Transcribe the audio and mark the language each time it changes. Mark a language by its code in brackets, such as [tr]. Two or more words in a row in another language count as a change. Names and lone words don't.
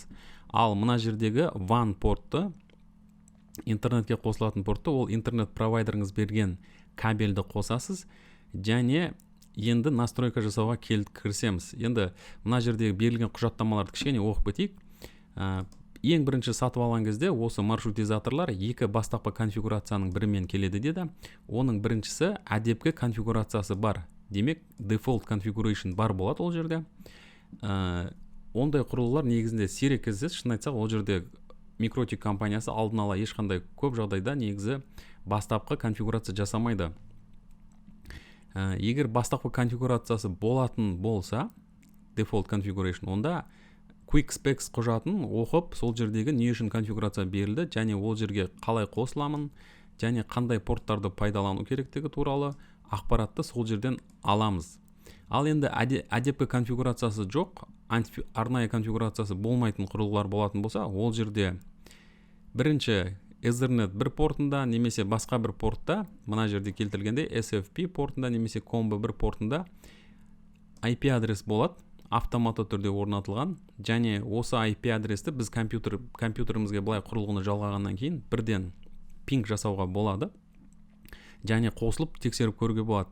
[kk] Ал мына жердегі WAN портты, интернетке қосылатын портты, ол интернет провайдеріңіз берген кабельді қосасыз, және енді настройка жасауға кірісеміз. Енді мына жердегі берілген құжаттамаларды кішкене оқып кетейік. Ең бірінші сатып алған кезде осы маршрутизаторлар екі бастапқы конфигурацияның бірімен келеді деді. Оның біріншісі әдепкі конфигурациясы бар. Демек, [en] default configuration [kk] бар болады ол жерде. Ондай құрылғылар негізінде сирек кездеседі. Шын айтсақ, ол жерде Микротик компаниясы алдын ала ешқандай көп жағдайда негізі бастапқы конфигурация жасамайды. Егер бастапқы конфигурациясы болатын болса, [en] default configuration, [kk] онда Quick Specs құжатын оқып, сол жердегі не үшін конфигурация берілді, және ол жерге қалай қосыламын, және қандай порттарды пайдалану керектігі туралы ақпаратты сол жерден аламыз. Ал енді әдепкі конфигурациясы жоқ, арнайы конфигурациясы болмайтын құрылғылар болатын болса, ол жерде бірінші Ethernet бір портында, немесе басқа бір портта, мына жерде келтіргенде SFP портында, немесе Combo бір портында IP адрес болады, автоматты түрде орнатылған, және осы IP адресті біз компьютерімізге былай құрылғыны жалғағаннан кейін бірден пинг жасауға болады, және қосылып тексеріп көруге болады.